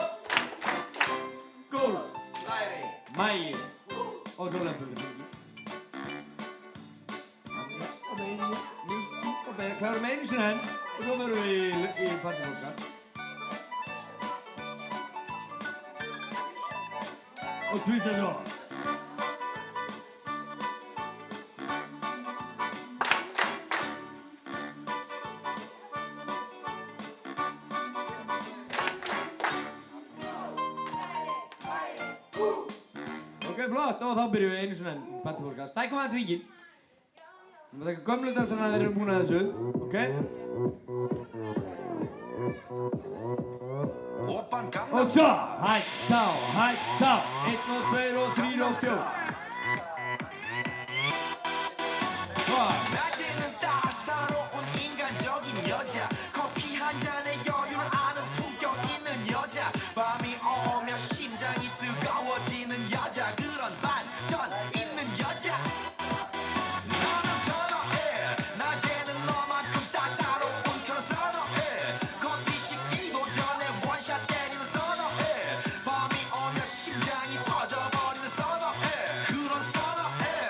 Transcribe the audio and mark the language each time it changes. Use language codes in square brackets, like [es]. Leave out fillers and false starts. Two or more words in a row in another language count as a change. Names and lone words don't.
[is] Gólf, læri, mægi. Og svo löpum við. Mikki og beja, klárum einu sinni enn. Og svo förum við í partipolka. Og [en] twist and roll. [is] Ok, flott, og þá byrjum við einu svona partipolka. Stækkum aðeins hringinn. Við erum að taka gömlu dansana þegar við erum búin að þessu, ok? [ko] 오빤 [is] Og [ko] 강남 [is] svo, hægt á, 1 og 2 og 3 og 4. Svo, [ko] 낮에는 따사로운 인간적인 여자 커피 한 잔에 여유를 아는 품격 있는 여자 밤이 오면 심장이 뜨거워지는 여자 그런 반전 있는 여자 나는 선호해 낮에는 너만큼 따사로운 그런 선호해 커피 식기도 전에 원샷 때리는 선호해 밤이 오면 심장이 터져버리는 선호해 그런 선호해